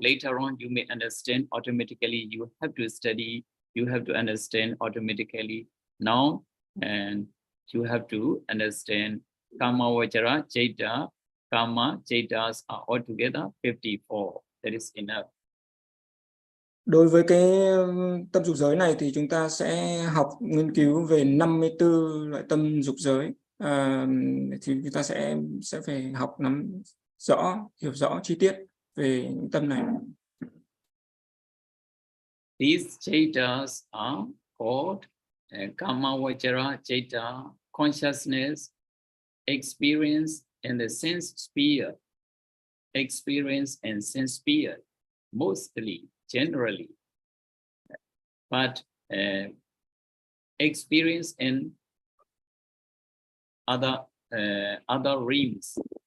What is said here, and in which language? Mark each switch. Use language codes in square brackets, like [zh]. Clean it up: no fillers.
[en] Later on, you may understand automatically. You have to study. You have to understand automatically. Now, and you have to understand Kama Vajara Cheta, Kama Chetas are altogether 54. That is enough. [vi] Đối với cái tâm dục giới này thì chúng ta sẽ học nghiên cứu về 54 loại tâm dục giới, thì chúng ta sẽ phải học nắm rõ, hiểu rõ chi tiết về những tâm này. [en] These chetas are called Kama Vajara Cheta, consciousness, experience in the sense sphere, experience and sense sphere, mostly, generally, but experience in other realms,